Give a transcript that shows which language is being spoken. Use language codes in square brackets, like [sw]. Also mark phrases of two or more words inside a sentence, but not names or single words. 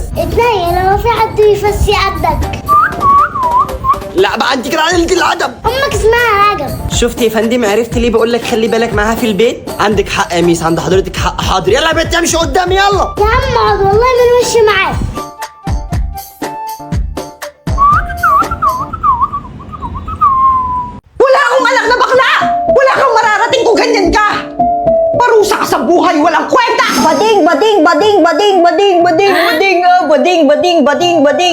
[ar] اتنين لما في حد يفسي قدك. لا بقى انت كده قلة الادب. أمك اسمها رجب. شفت يا فندم، عرفت ليه بقول لك خلي بالك معاها في البيت؟ عندك حق يا ميس، عند حضرتك حق. حاضر، يلا يا بنت امشي قدامي يلا. يا عم اقعد، والله ما نمشي معاك. [tl] Wala akong anak na bakla! Wala kang mararating kung ganyan ka! Parusa ka sa buhay, walang kwenta! Bading, bading, bading, bading, bading, bading, bading, bading, bading, bading, bading.